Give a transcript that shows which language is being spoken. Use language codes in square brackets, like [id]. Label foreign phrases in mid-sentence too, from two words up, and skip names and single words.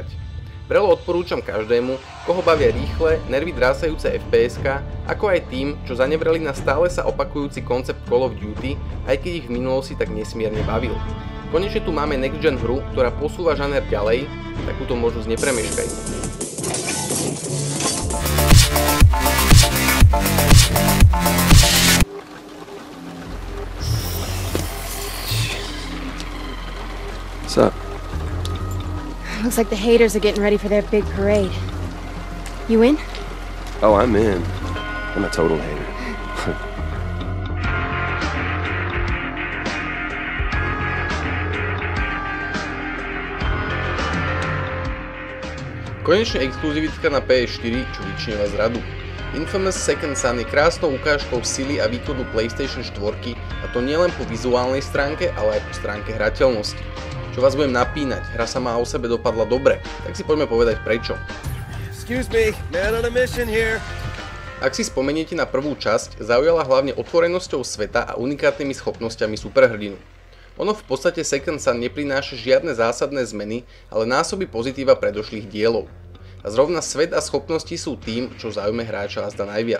[sk] Vrelo odporúčam každému, koho bavia rýchle, nervy drásajúce FPS-ka, ako aj tým, čo zanevreli na stále sa opakujúci koncept Call of Duty, aj keď ich v minulosti tak nesmierne bavil. Konečne tu máme [en] next gen [sk] hru, ktorá posúva žáner ďalej, takúto možnosť nepremeškajte. [en] What's up? Looks like the haters are getting ready for their big parade. You in? Oh, I'm in. I'm a total hater. [sk] Konečne exkluzivitka na PS4, čo vyčnieva zradu. Infamous Second Son je krásnou ukážkou sily a výkonu PlayStation 4, a to nielen po vizuálnej stránke, ale aj po stránke hrateľnosti. Čo vás budem napínať, hra sama o sebe dopadla dobre, tak si poďme povedať prečo. [en] Excuse me, man on a mission here. [sk] Ak si spomeniete na prvú časť, zaujala hlavne otvorenosťou sveta a unikátnymi schopnosťami superhrdinu. Ono v podstate Second Son neprináša žiadne zásadné zmeny, ale násobí pozitíva predošlých dielov. A zrovna svet a schopnosti sú tým, čo zaujme hráča azda najviac.